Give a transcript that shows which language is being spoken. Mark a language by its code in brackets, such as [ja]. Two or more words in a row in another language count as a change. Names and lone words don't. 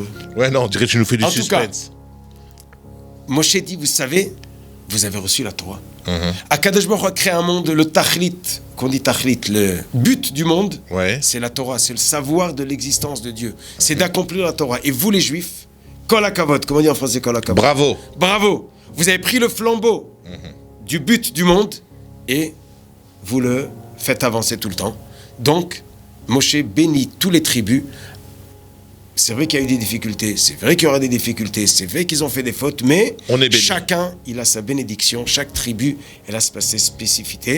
[fr] Ouais, non, on dirait que tu nous fais du suspense. En tout cas, Moshe dit, vous savez, vous avez reçu la Torah. [he] הקדוש ברוך הוא [fr] a créé un monde, le tachlit, qu'on dit tachlit, le but du monde, c'est la Torah, c'est le savoir de l'existence de Dieu. C'est d'accomplir la Torah. Et vous les Juifs, [he] כל הכבוד, [fr] comment on dit en français [he] כל הכבוד? [fr] Bravo. Bravo. Vous avez pris le flambeau du but du monde et vous le faites avancer tout le temps. Donc, Moshe bénit tous les tribus. C'est vrai qu'il y a eu des difficultés, c'est vrai qu'il y aura des difficultés, c'est vrai qu'ils ont fait des fautes, mais chacun, il a sa bénédiction, chaque tribu, elle a sa spécificité.